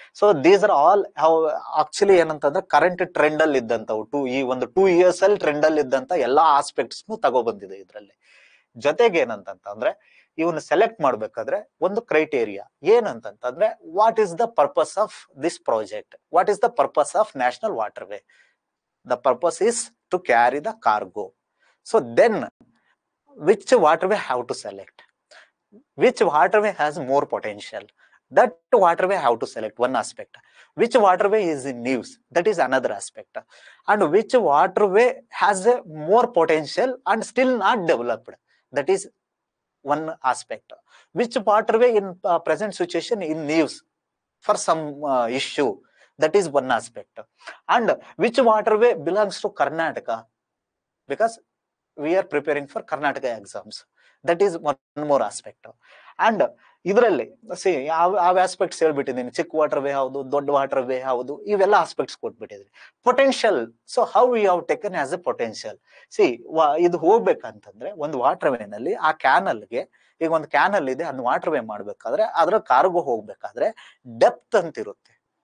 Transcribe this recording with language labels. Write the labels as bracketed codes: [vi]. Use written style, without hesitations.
[en] so these are all actually [kn] ಏನಂತಂದ್ರೆ current trend ಅಲ್ಲಿ ಇದ್ದಂತವು ಈ ಒಂದು 2 years ಅಲ್ಲಿ ಟ್ರೆಂಡ್ ಅಲ್ಲಿ ಇದ್ದಂತ ಎಲ್ಲಾ ಆಸ್ಪೆಕ್ಟ್ಸ್ ತಗೊಬಂದಿದೆ ಇದ್ರಲ್ಲಿ. ಜೊತೆಗೆ ಏನಂತಂದ್ರೆ ಇವನ್ನ ಸೆಲೆಕ್ಟ್ ಮಾಡ್ಬೇಕಾದ್ರೆ ಒಂದು ಕ್ರೈಟೇರಿಯಾ ಏನಂತಂದ್ರೆ [en] What is the purpose of this project, what is the purpose of national water way. The purpose is to carry the cargo. So then which water way have to select, which waterway has more potential, that waterway have to select one aspect. Which waterway is in news, that is another aspect. And which waterway has a more potential and still not developed, that is one aspect. Which waterway in present situation in news for some issue, that is one aspect. And which waterway belongs to Karnataka, because we are preparing for Karnataka exams, that is one more aspect. [kn] And ಇದರಲ್ಲಿ ಯಾವ aspects ಹೇಳ್ಬಿಟ್ಟಿದ್ದೀನಿ. ಚಿಕ್ಕ water way ಯಾವುದು, ದೊಡ್ಡ water way ಯಾವುದು, ಇವೆಲ್ಲ aspects ಕೊಟ್ಬಿಟ್ಟಿದ್ರಿ. Potential, [en] So how you have taken as a potential. [kn] ಇದು ಹೋಗ್ಬೇಕಂತಂದ್ರೆ ಒಂದು water ವೇನಲ್ಲಿ ಆ ಕ್ಯಾನಲ್ಗೆ, ಈಗ ಒಂದು ಕ್ಯಾನಲ್ ಇದೆ ಅದನ್ನ ವಾಟರ್ ವೇ ಮಾಡ್ಬೇಕಾದ್ರೆ ಅದ್ರ ಕಾರ್ಗೋ ಹೋಗ್ಬೇಕಾದ್ರೆ ಡೆಪ್ತ್ ಅಂತ ಇರುತ್ತೆ.